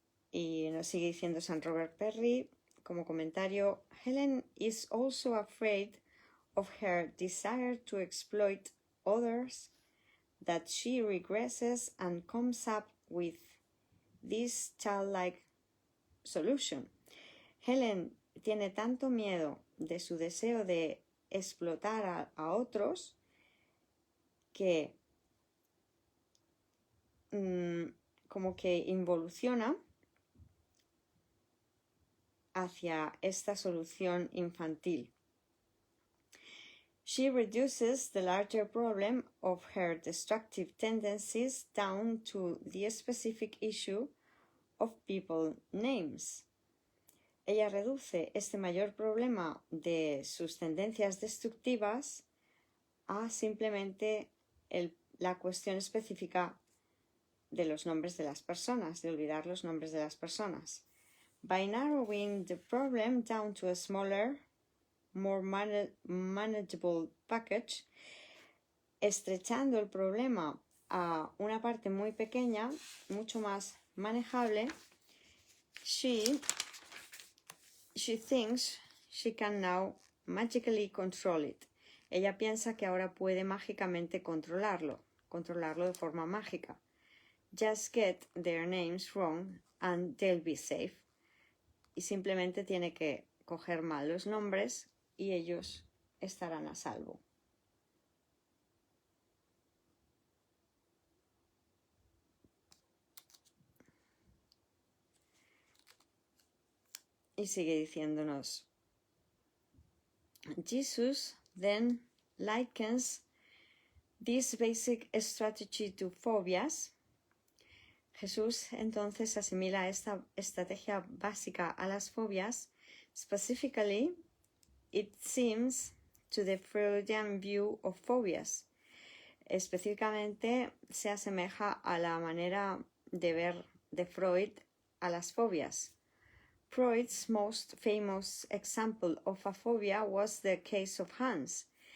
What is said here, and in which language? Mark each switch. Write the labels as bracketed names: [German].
[Spanish] Y nos sigue diciendo San Robert Perry como comentario, [English] Helen is also afraid of her desire to exploit others, that she regresses and comes up with this childlike solution. [Spanish] Helen tiene tanto miedo de su deseo de explotar a otros que como que involuciona hacia esta solución infantil. [English] She reduces the larger problem of her destructive tendencies down to the specific issue of people names. [Spanish] Ella reduce este mayor problema de sus tendencias destructivas a simplemente la cuestión específica de los nombres de las personas, de olvidar los nombres de las personas. [English] By narrowing the problem down to a smaller, more manageable package, [Spanish] estrechando el problema a una parte muy pequeña, mucho más manejable, [English] she thinks she can now magically control it. [Spanish] Ella piensa que ahora puede mágicamente controlarlo de forma mágica. [English] Just get their names wrong and they'll be safe. [Spanish] Y simplemente tiene que coger mal los nombres y ellos estarán a salvo. Y sigue diciéndonos, Jesus [English] then likens this basic strategy to phobias, [Spanish] Jesús entonces asimila esta estrategia básica a las fobias. [English] Specifically, it seems to the Freudian view of phobias. [Spanish] Específicamente se asemeja a la manera de ver de Freud a las fobias. [English] Freud's most famous example of a phobia was the case of Hans.